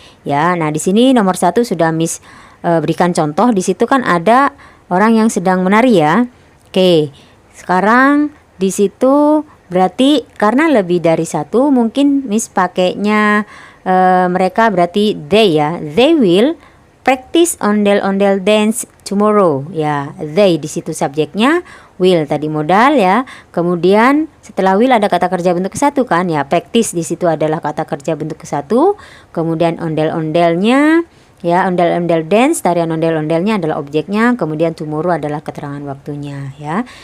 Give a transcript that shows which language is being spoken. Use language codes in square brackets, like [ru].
[id] Ya, nah di sini nomor 1 sudah Miss berikan contoh. Di situ kan ada orang yang sedang menari ya. Oke, sekarang di situ berarti karena lebih dari satu, mungkin Miss pakainya mereka berarti they ya. [en] They will practice ondel-ondel dance tomorrow. [id] Ya, they di situ subjeknya, will tadi modal ya. Kemudian setelah will ada kata kerja bentuk ke-1 kan ya. Practice di situ adalah kata kerja bentuk ke-1. Kemudian ondel-ondelnya ya, ondel-ondel dance, tarian ondel-ondelnya adalah objeknya. Kemudian tomorrow adalah keterangan waktunya ya.